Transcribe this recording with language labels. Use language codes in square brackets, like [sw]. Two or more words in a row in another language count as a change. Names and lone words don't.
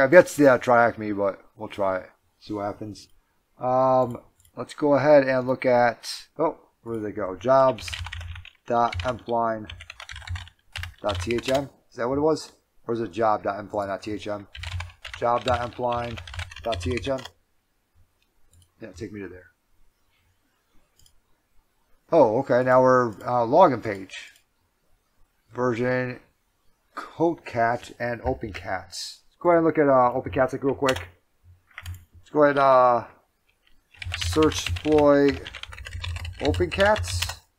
[en] I've yet to see that try-hack-me, but we'll try it. See what happens. Let's go ahead and look at, oh, where did they go? Jobs.empline.thm. Is that what it was? Or is it job.empline.thm? Job.empline.thm. Yeah, take me to there. Oh, okay. Now we're login page. Version CodeCat and OpenCats. Let's go ahead and look at OpenCats like real quick. Let's go ahead and search exploit OpenCats.